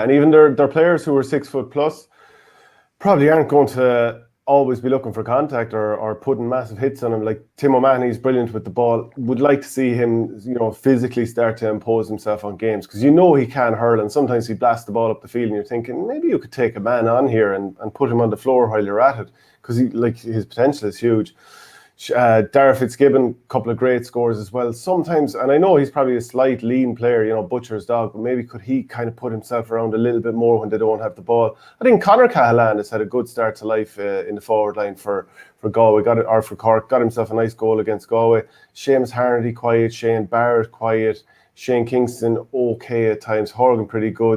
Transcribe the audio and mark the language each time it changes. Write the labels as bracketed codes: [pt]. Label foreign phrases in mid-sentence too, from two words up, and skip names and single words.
[en] and even their players who are 6 foot plus probably aren't going to always be looking for contact or putting massive hits on him. Like Tim O'Mahony's brilliant with the ball. Would like to see him, you know, physically start to impose himself on games, because you know he can hurl, and sometimes he blasts the ball up the field and you're thinking maybe you could take a man on here and put him on the floor while you're at it, because his potential is huge. Dara Fitzgibbon, a couple of great scores as well. Sometimes, and I know he's probably a slight lean player, you know, butcher's dog, but maybe could he kind of put himself around a little bit more when they don't have the ball. I think Conor Cahalane has had a good start to life in the forward line for Galway, for Cork, got himself a nice goal against Galway. Seamus Harnedy quiet, Shane Barrett quiet, Shane Kingston okay at times, Horgan pretty good.